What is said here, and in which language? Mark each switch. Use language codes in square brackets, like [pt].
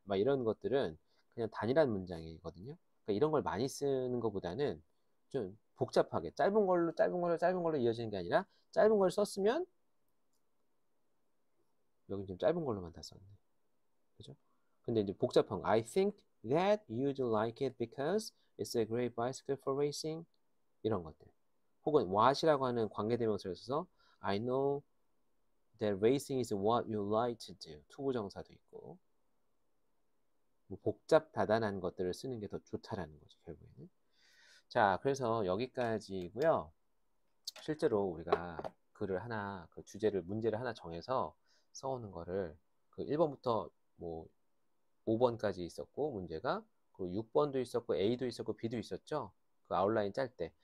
[ko] 막 이런 것들은 그냥 단일한 문장이거든요. 그러니까 이런 걸 많이 쓰는 것보다는 좀 복잡하게 짧은 걸로 이어지는 게 아니라 짧은 걸 썼으면 여기 좀 짧은 걸로만 다 썼네. 그죠? 근데 이제 복잡한 거. [en] I think that you'd like it because it's a great bicycle for racing. [ko] 이런 것들. 혹은 [en] what [ko] 이라고 하는 관계대명사를 써서 [en] I know that racing is what you like to do. [ko] 투부정사도 있고. 뭐 복잡 다단한 것들을 쓰는 게 더 좋다라는 거죠, 결국에는. 자, 그래서 여기까지고요. 실제로 우리가 글을 하나, 그 주제를, 문제를 하나 정해서 써오는 거를 그 1번부터 뭐 5번까지 있었고, 문제가 그리고 6번도 있었고, A도 있었고, B도 있었죠. 그 아웃라인 짤 때.